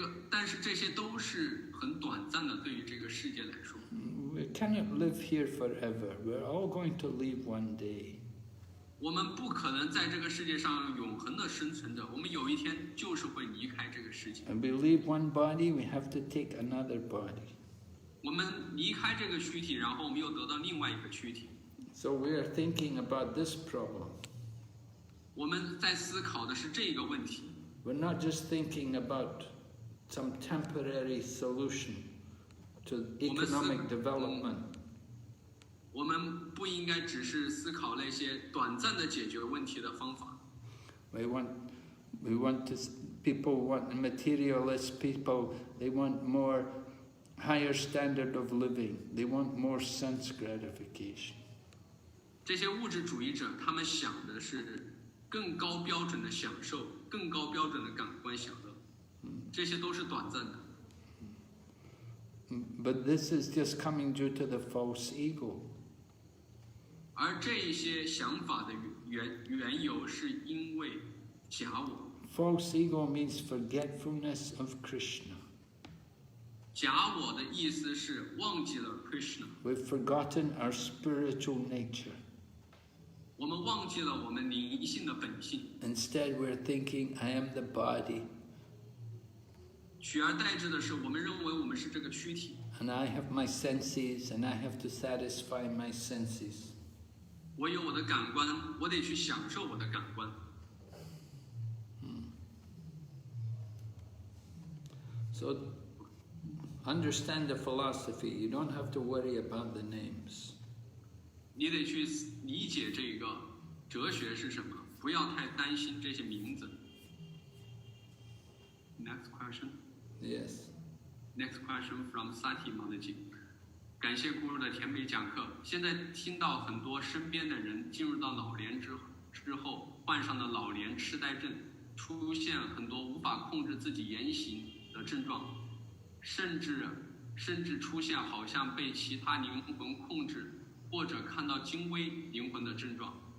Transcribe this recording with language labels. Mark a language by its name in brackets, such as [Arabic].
[Chinese] 但是这些都是很短暂的，对于这个世界来说。 [English] We cannot live here forever. We're all going to leave one day. [Chinese] 我们不可能在这个世界上永恒的生存着，我们有一天就是会离开这个世界。 [English] And we leave one body, we have to take another body. [Chinese] 我们离开这个躯体，然后我们又得到另外一个躯体。 [English] So we are thinking about this problem. [Chinese] 我们在思考的是这个问题。 [English] We're not just thinking about some temporary solution to economic development. [Chinese] 我们不应该只是思考那些短暂的解决问题的方法。 [English] We want to, people want materialist people, they want more higher standard of living, they want more sense gratification. [Chinese] 这些物质主义者，他们想的是更高标准的享受，更高标准的感官享乐，这些都是短暂的。 [English] But this is just coming due to the false ego. [Chinese] 而这一些想法的缘由是因为假我。 [English] False ego means forgetfulness of Krishna. [Chinese] 假我的意思是忘记了 Krishna， [English] We've forgotten our spiritual nature. [Chinese] 我们忘记了我们灵性的本性， [English] Instead, we're thinking, I am the body, [Chinese] 取而代之的是，我们认为我们是这个躯体， [English] and I have my senses, and I have to satisfy my senses. [Chinese] 我有我的感官，我得去享受我的感官。 [English] So, understand the philosophy. You don't have to worry about the names. [Chinese] 你得去理解这个哲学是什么，不要太担心这些名字。 [English] Next question. Yes. Next question from Sati Manaji. [Chinese] 感谢咕噜的甜美讲课。现在听到很多身边的人进入到老年之后，患上了老年痴呆症，出现很多无法控制自己言行的症状，甚至出现好像被其他灵魂控制，或者看到精微灵魂的症状。